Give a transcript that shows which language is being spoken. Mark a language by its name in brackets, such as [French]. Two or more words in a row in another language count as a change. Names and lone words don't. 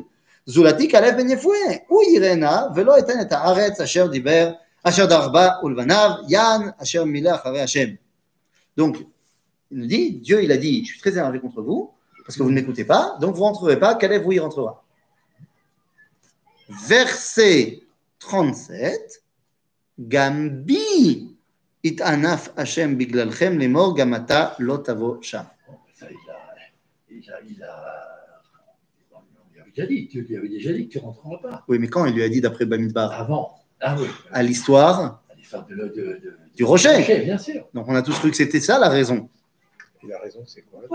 [Hebrew] זולתי כלב בן יפואה, הוא יראנה ולא יתן את הארץ אשר דרך בה ולבניו, יען אשר מילא אחרי השם. [French] Donc, il nous dit, Dieu il a dit, je suis très énervé contre vous, parce que vous ne m'écoutez pas, donc vous ne rentrerez pas, Caleb vous y rentrera. [Hebrew] Verset 37, גם בי התאנף השם בגללכם לאמר גם אתה לא תבא שם. [French] Il lui avait déjà dit que tu ne rentreras pas. Oui, mais quand il lui a dit d'après Bamidbar? Avant. Ah oui. À l'histoire du rocher. Bien sûr. Donc on a tous cru que c'était ça la raison. Et la raison, c'est quoi?